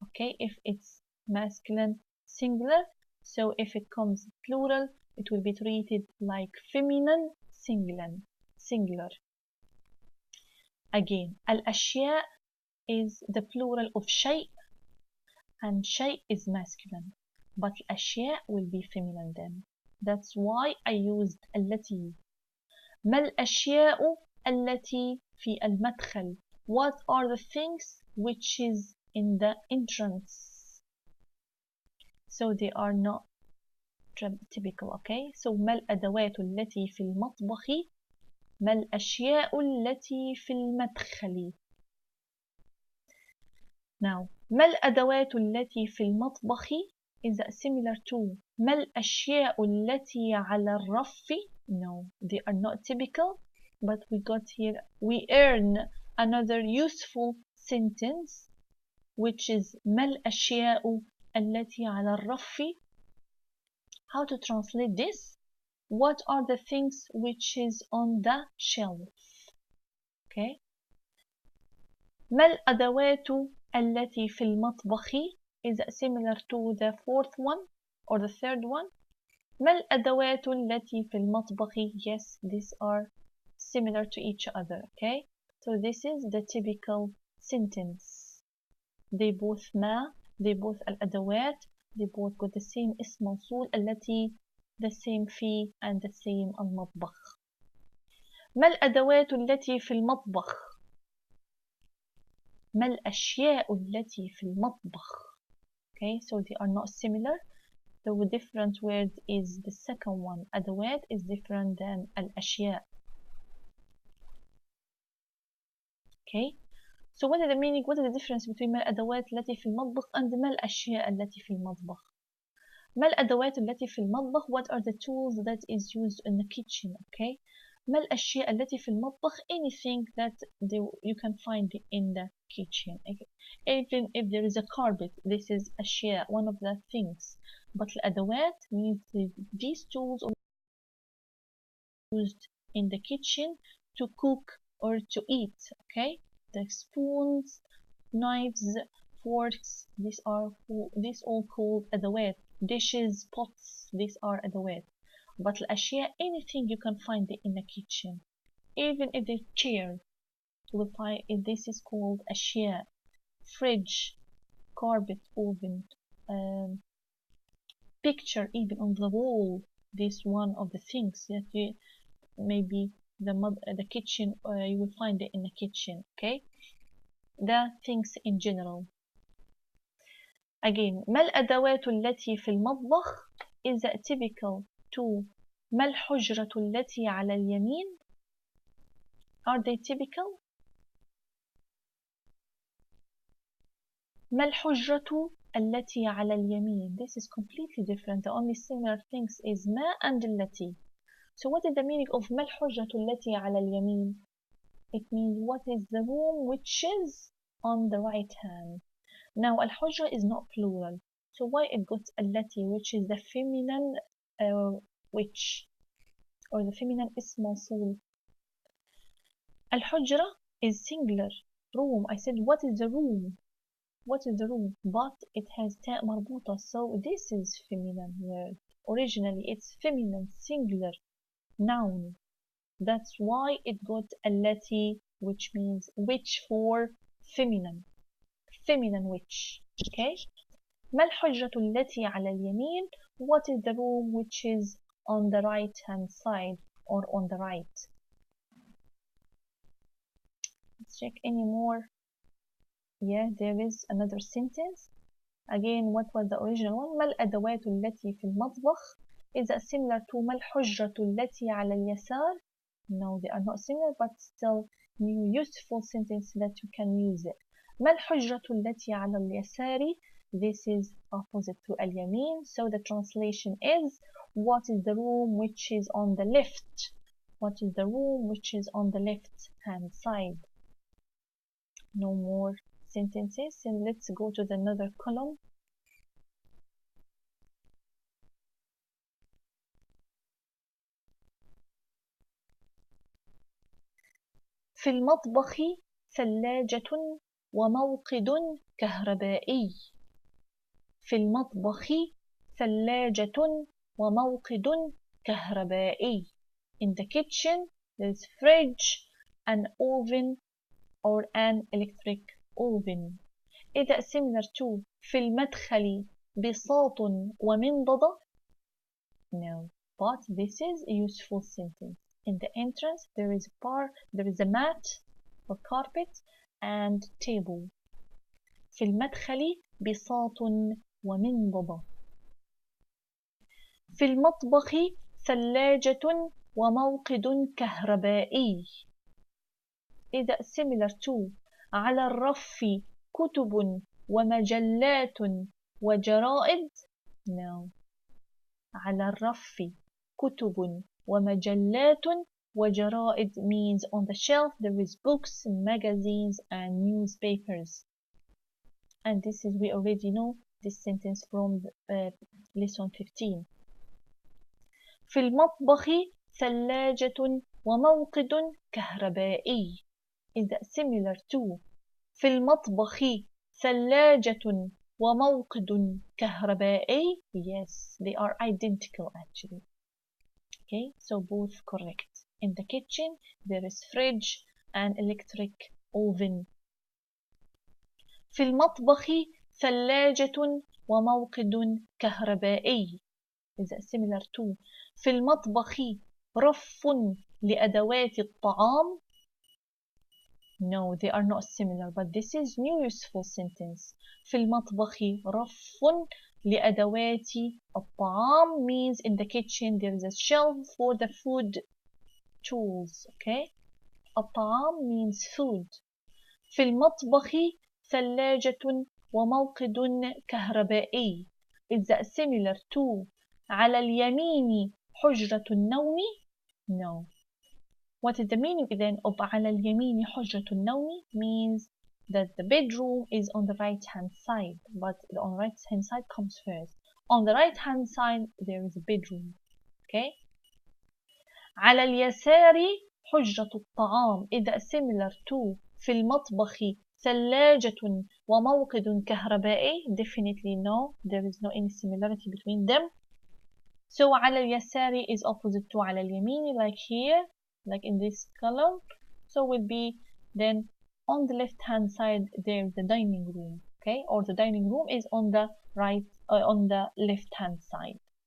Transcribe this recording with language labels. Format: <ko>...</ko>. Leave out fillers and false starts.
<en>Okay, if it's masculine singular, so if it comes plural it will be treated like feminine singular. Again, الأشياء is the plural of شيء, and شيء is masculine, but الأشياء will be feminine then. That's why I used التي.</en> <ar>ما الأشياء التي في المدخل?</ar> <en>What are the things which is in the entrance? So they are not typical. Okay, so</en> <ar>ما الأدوات التي في المطبخ؟ ما الأشياء التي في المدخل؟</ar> <en>Now,</en> <ar>ما الأدوات التي في المطبخ</ar> <en>is similar to</en> <ar>ما الأشياء التي على الرف.</ar> <en>No, they are not typical, but we earn another useful sentence, which is</en> <ar>ما الأشياء التي على الرف.</ar> <en>How to translate this? What are the things which is on the shelf? Okay.</en> <ar>ما الأدوات التي في المطبخ</ar> <en>is similar to the fourth one or the third one.</en> <ar>ما الأدوات التي في المطبخ?</ar> <en>Yes, these are similar to each other. Okay, so this is the typical sentence. They both ما, they both الأدوات, they both got the same اسم موصول التي, the same في and the same المطبخ.</en> <ar>ما الأدوات التي في المطبخ؟ ما الأشياء التي في المطبخ?</ar> <en>Okay, so they are not similar. The different word is the second one. أدوات is different than الأشياء. Okay, so what is the meaning? What is the difference between</en> <ar>ما الأدوات التي في المطبخ</ar> <en>and</en> <ar>ما الأشياء التي في المطبخ? ما الأدوات التي في المطبخ?</ar> <en>What are the tools that is used in the kitchen? Okay,</en> <ar>ما الأشياء التي في المطبخ?</ar> <en>Anything that you can find in the kitchen. Okay. Even if there is a carpet, this is أشياء, one of the things. But الأدوات means these tools used in the kitchen to cook or to eat. Okay, the spoons, knives, forks, these all called أدوات. Dishes, pots, these are أدوات. But الأشياء, anything you can find it in the kitchen, even if the chair, you will find it, this is called أشياء. Fridge, carpet, oven, picture even on the wall. This one of the things that you maybe the kitchen, you will find it in the kitchen. Okay, the things in general. Again,</en> <ar>ما الأدوات التي في المطبخ</ar> <en>is typical to</en> <ar>ما الحجرة التي على اليمين.</ar> <en>Are they typical?</en> <ar>ما الحجرة التي على اليمين.</ar> <en>This is completely different. The only similar things is ما and التي. So what is the meaning of</en> <ar>ما الحجرة التي على اليمين?</ar> <en>It means what is the room which is on the right hand. Now الحجرة is not plural. So why it got التي, which is the feminine which, or the feminine اسم موصول. الحجرة is singular. Room. I said what is the room? What is the room? But it has تاء مربوطة, so this is feminine word. Originally it's feminine, singular, noun. That's why it got التي, which means which for feminine. Feminine which. Okay?</en> <ar>ما الحجرة التي على اليمين.</ar> <en>What is the room which is on the right hand side or on the right. Let's check any more. Yeah, there is another sentence. Again, what was the original one?</en> <ar>ما الأدوات التي في المطبخ.</ar> <en>Is that similar to</en> <ar>ما الحجرة التي على اليسار?</ar> <en>No, they are not similar, but still new useful sentence that you can use it.</en> <ar>ما الحجرة التي على اليسار.</ar> <en>This is opposite to اليمين, so the translation is what is the room which is on the left. What is the room which is on the left hand side. No more sentences, and let's go to the another column.</en> <ar>في المطبخ ثلاجة وموقد كهربائي. في المطبخ ثلاجة وموقد كهربائي.</ar> <en>In the kitchen there's fridge, an oven or an electric oven.</en> <ar>إذا</ar> <en>similar to</en> <ar>في المدخل بساط ومنضدة.</ar> <en>No, but this is a useful sentence. In the entrance there is a mat or carpet and table.</en> <ar>في المدخل بساط ومنضدة. في المطبخ ثلاجة وموقد كهربائي. إذا</ar> <en>similar to</en> <ar>على الرف كتب ومجلات وجرائد.</ar> <en>No.</en> <ar>على الرف كتب ومجلات وجرائد</ar> <en>means on the shelf there is books, magazines and newspapers. And this is, we already know this sentence from lesson 15.</en> <ar>في المطبخ ثلاجة وموقد كهربائي.</ar> <en>Is that similar to</en> <ar>في المطبخ ثلاجة وموقد كهربائي.</ar> <en>Yes, they are identical actually. Okay, so both correct. In the kitchen there is fridge and electric oven.</en> <ar>في المطبخ ثلاجة وموقد كهربائي.</ar> <en>Is that similar to</en> <ar>في المطبخ رف لأدوات الطعام.</ar> <en>No, they are not similar, but this is new useful sentence.</en> <ar>في المطبخ رف لأدوات الطعام</ar> <en>means in the kitchen there is a shelf for the food tools. Okay, الطعام means food.</en> <ar>في المطبخ ثلاجة وموقد كهربائي.</ar> <en>Is that similar to</en> <ar>على اليمين حجرة النوم?</ar> <en>No. What is the meaning then of</en> <ar>على اليمين حجرة النوم?</ar> <en>Means that the bedroom is on the right hand side, but on the right hand side comes first. On the right hand side there is a bedroom. Okay?</en> <ar>على اليسار حجرة الطعام إذا</ar> <en>similar to</en> <ar>في المطبخ ثلاجة وموقد كهربائي.</ar> <en>Definitely no, there is no any similarity between them. So</en> <ar>على اليسار</ar> <en>is opposite to</en> <ar>على اليمين,</ar> <en>like here, like in this column. So will be then on the left hand side there's the dining room, okay, or the dining room is on the right, on the left hand side.</en>